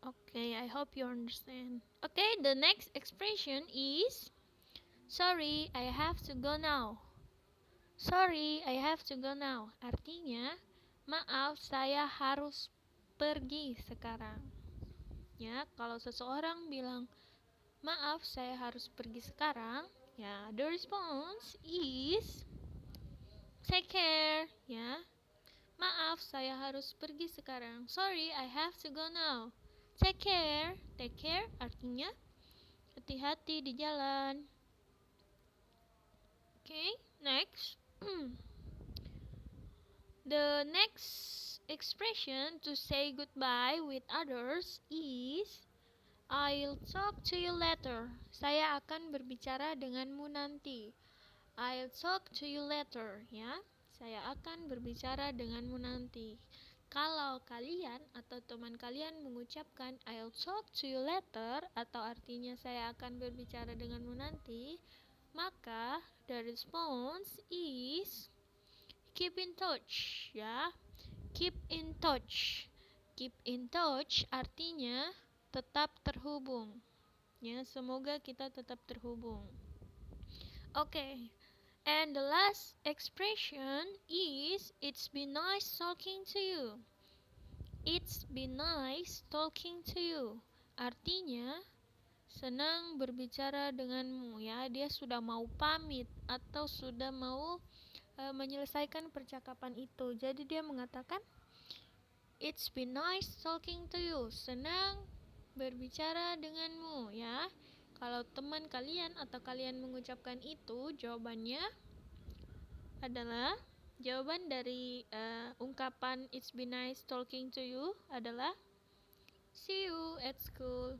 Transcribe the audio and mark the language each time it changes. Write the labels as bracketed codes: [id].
[en] Okay, I hope you understand. Okay, the next expression is sorry, I have to go now. Sorry, I have to go now. [id] Artinya, maaf, saya harus pergi sekarang. Ya, kalau seseorang bilang, maaf, saya harus pergi sekarang, ya, [en] the response is take care, [id] ya. Maaf, saya harus pergi sekarang. [en] Sorry, I have to go now. Take care. Take care [id] artinya hati-hati di jalan. [en] Okay, next. The next expression to say goodbye with others is I'll talk to you later. [id] Saya akan berbicara denganmu nanti. [en] I'll talk to you later, [id] ya. Saya akan berbicara denganmu nanti. Kalau kalian atau teman kalian mengucapkan [en] I'll talk to you later [id] atau artinya saya akan berbicara denganmu nanti, maka [en] the response is keep in touch, [id] ya. [en] Keep in touch. Keep in touch [id] artinya tetap terhubung. Ya, semoga kita tetap terhubung. Okay. [en] And the last expression is it's been nice talking to you. It's been nice talking to you. [id] Artinya senang berbicara denganmu, ya. Dia sudah mau pamit atau sudah mau menyelesaikan percakapan itu. Jadi dia mengatakan [en] it's been nice talking to you. [id] Senang berbicara denganmu, ya. Kalau teman kalian atau kalian mengucapkan itu, jawabannya adalah jawaban dari ungkapan [en] it's been nice talking to you [id] adalah [en] see you at school.